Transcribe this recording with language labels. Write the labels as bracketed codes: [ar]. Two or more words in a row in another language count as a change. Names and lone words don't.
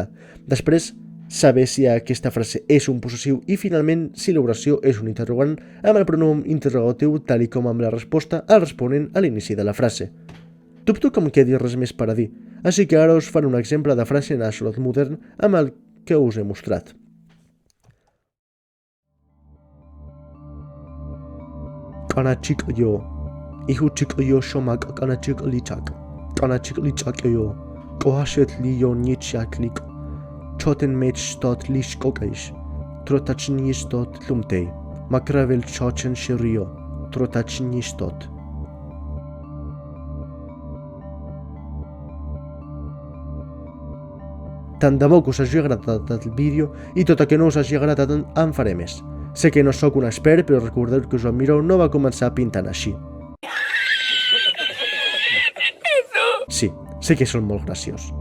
[ca] Després, saber si aquesta frase és un possessiu i finalment si l'oració és un interrogant amb el pronom interrogatiu tal i com amb la resposta al responent a l'inici de la frase. Dubto que em quedi res més per a dir, així que ara us faré un exemple de frase en Axolotl modern amb el que us he mostrat. Kanachik yo, ihuchik yo shomak kanachik lichak, kanachik lichak yo, kohashet li yo nichaklik, choten mech stot lish kokaish, trotachni stot lumtei, makravel chochen shirio, trotachni stot. Tant de bo que us hagi agradat el vídeo i tot el que no us hagi agradat en faré més. Sé que no sóc un expert, però recordeu que Joan Miró no va començar pintant així. Sí, sé que són molt graciós.